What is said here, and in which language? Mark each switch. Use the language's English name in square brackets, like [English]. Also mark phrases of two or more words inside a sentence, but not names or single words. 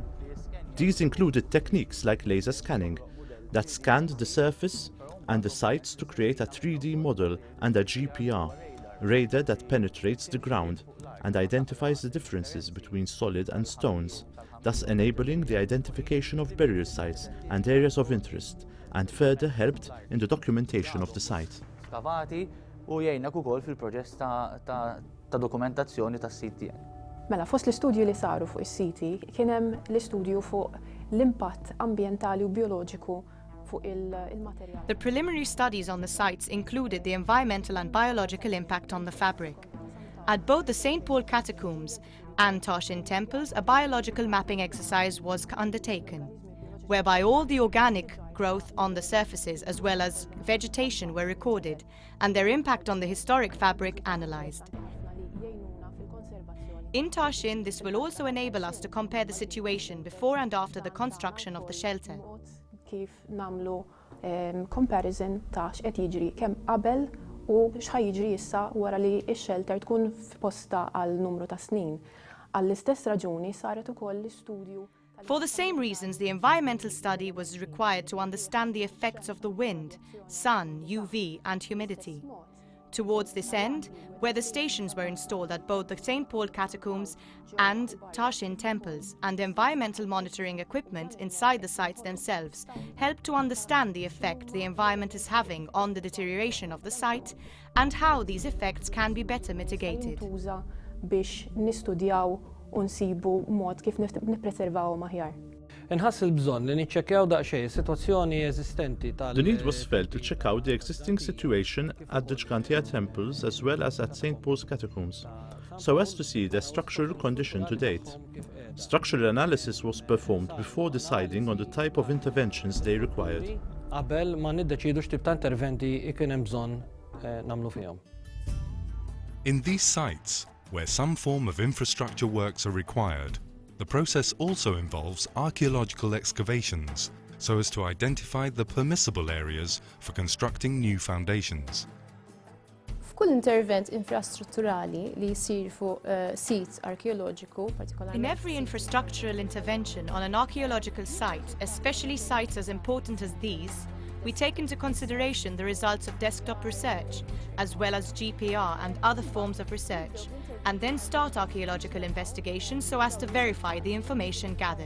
[English] These included techniques like laser scanning that scanned the surface and the sites to create a 3D model and a GPR, radar that penetrates the ground and identifies the differences between solid and stones, thus enabling the identification of burial sites and areas of interest, and further helped in the documentation of the site. [Maltese] Skavati u jgħinna ukoll fil-proġett ta' dokumentazzjoni tas-sit tiegħek. Mela, fost l-istudju li saru fuq is-siti kien hemm l-istudju fuq l-impatt ambjentali u bioloġiku fuq il-materjal. [English] The preliminary studies on the sites included the environmental and biological impact on the fabric. At both the St. Paul Catacombs and Tarshin temples, a biological mapping exercise was undertaken, whereby all the organic growth on the surfaces as well as vegetation were recorded and their impact on the historic fabric analysed. In Tarshin, this will also enable us to compare the situation before and after the construction of the shelter. [Maltese] Kif namlu comparison ta' x'qed jiġri kemm qabel u x'ħajjiġri issa wara li x-shelter tkun f'posta għal numru ta' snin. Għall-istess raġuni saret ukoll l-istudju. [English] For the same reasons, the environmental study was required to understand the effects of the wind, sun, UV and humidity. Towards this end, weather stations were installed at both the St. Paul Catacombs and Tarshin temples, and environmental monitoring equipment inside the sites themselves helped to understand the effect the environment is having on the deterioration of the site and how these effects can be better mitigated. [Maltese] Biex nistudjaw u nsibu mod kif nippreservawhom aħjar. Inħass il-bżonn li niċċekkjaw daqsxejn is-sitwazzjoni eżistenti tal. [English] The need was felt to check out the existing situation at the Gigantea temples as well as at St. Paul's Catacombs, so as to see their structural condition to date. Structural analysis was performed before deciding on the type of interventions they required. [Maltese] Qabel ma niddeċidu x'tip ta' interventi ikun hemm bżonn nagħmlu fihom. [English] In these sites, where some form of infrastructure works are required, the process also involves archaeological excavations so as to identify the permissible areas for constructing new foundations. [Maltese] F'kull intervent infrastrutturali li jsir fuq sit arkeoloġiku partikolarment. [English] In every infrastructural intervention on an archaeological site, especially sites as important as these, we take into consideration the results of desktop research, as well as GPR and other forms of research, and then start archaeological investigations so as to verify the information gathered.